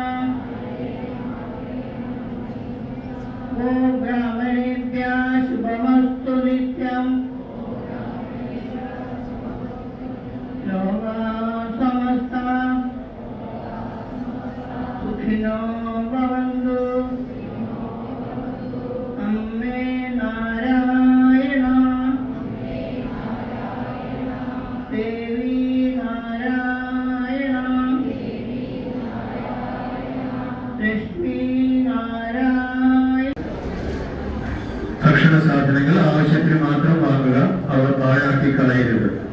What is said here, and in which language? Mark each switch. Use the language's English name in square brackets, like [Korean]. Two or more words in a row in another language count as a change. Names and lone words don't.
[Sanskrit] वो ब्राह्मणेभ्यः शुभमस्तु नित्यम् लोकाः समस्ताः सुखिनो भवन्तु। अम्मे नारायण देवी नारायण ലക്ഷ്മി നാരായണ. [Malayalam] ഭക്ഷണ സാധനങ്ങൾ ആവശ്യത്തിന് മാത്രം വാങ്ങുക, അവ പാഴാക്കി കളയരുത്.